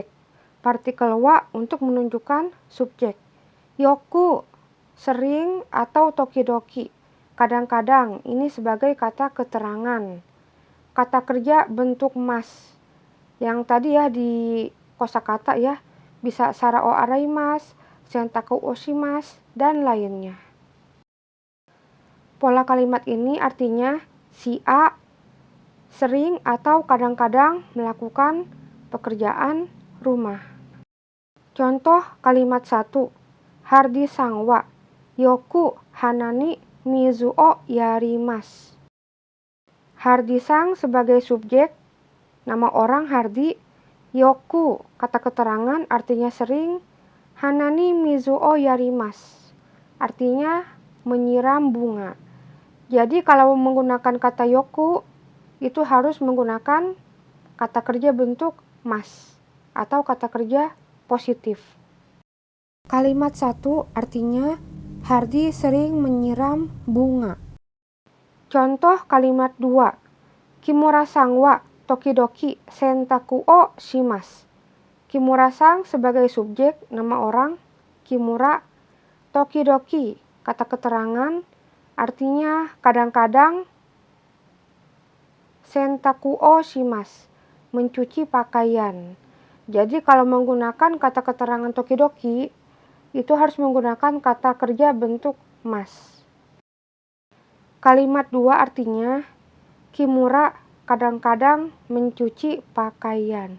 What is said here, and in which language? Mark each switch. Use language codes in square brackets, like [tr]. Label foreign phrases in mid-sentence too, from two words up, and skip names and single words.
[id] Partikel wa untuk menunjukkan subjek. Yoku, sering atau tokidoki. Kadang-kadang, ini sebagai kata keterangan. Kata kerja bentuk mas. Yang tadi ya di kosakata ya. [ja] Bisa 皿を洗います、洗濯をします, [id] dan lainnya. Pola kalimat ini artinya si A sering atau kadang-kadang melakukan pekerjaan rumah. Contoh kalimat 1. [ja] ハルディさんはよく花に水をやります. [id] Hardi sang sebagai subjek, nama orang Hardi. Yoku kata keterangan artinya sering. [ja] 花に水をやります [id] artinya menyiram bunga. Jadi kalau menggunakan kata yoku itu harus menggunakan kata kerja bentuk mas atau kata kerja positif. Kalimat 1 artinya Hardi sering menyiram bunga. Contoh kalimat 2. [ja] 木村さんは時々洗濯をします. [id] Kimura-san sebagai subjek, nama orang Kimura. Tokidoki kata keterangan artinya kadang-kadang. [ja] 洗濯をします, [id] mencuci pakaian. Jadi kalau menggunakan kata keterangan tokidoki, itu harus menggunakan kata kerja bentuk mas. Kalimat 2 artinya, Kimura kadang-kadang mencuci pakaian.